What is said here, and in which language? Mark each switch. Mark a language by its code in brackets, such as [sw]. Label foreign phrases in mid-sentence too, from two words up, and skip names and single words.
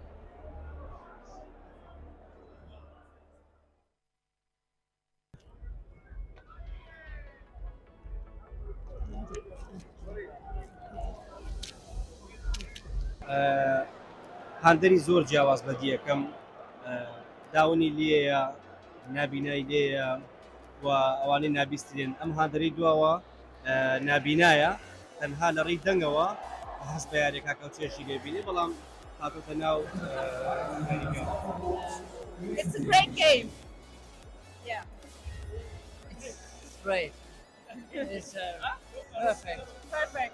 [ckb] هاندەری زۆر جیاواز بە دیەکەم داونی لێیە نابینایی لێیە و ئەوانەی نابیسترێن ئەم هاندەری دواوە نابینایە تەنها لە ڕێی دەنگەوە هەست بە یاریەکە کە چێشی لێبینێ بەڵام هاتوتە ناو [en] It's a great game. Yeah. It's great. It's perfect. Perfect.